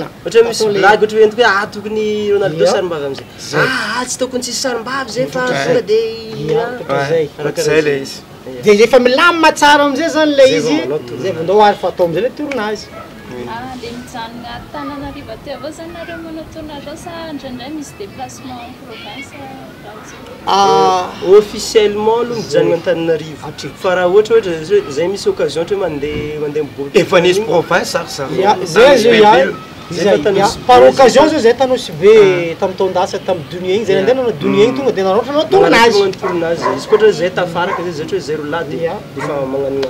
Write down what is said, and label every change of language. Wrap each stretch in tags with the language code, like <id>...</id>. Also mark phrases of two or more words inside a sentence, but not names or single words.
<mg>ohatra misy blague ohatra hoe entiko hoe tokony Ronaldo sarim-bavy am'izay tsy tokony tsisy sarim-bavy zay fa tonga dia zay le izy dia rehefa milamina tsara am'izay zany le izy zay vao ndao ary fa atao am'izay le tournage le mijanona Tananarivo aty avao zany nareo manao tournage sa indraindray misy</mg> <fr>déplacement en province</fr> <mg>officiellement aloha mijanona Antananarivo fa raha ohatra zay misy occasion ohatra mandeha miboaka efa nisy province</mg> <fr>par occasion</fr> <mg>zao zay Tanosi be tamin'ny taondasa tamin'ny Dunia igny zay nandeha nanao Dunia igny tonga dia nanao tournage izy koa ohatra zay tafaraka zay ohatra hoe zay roulahy dia efa magnano</mg>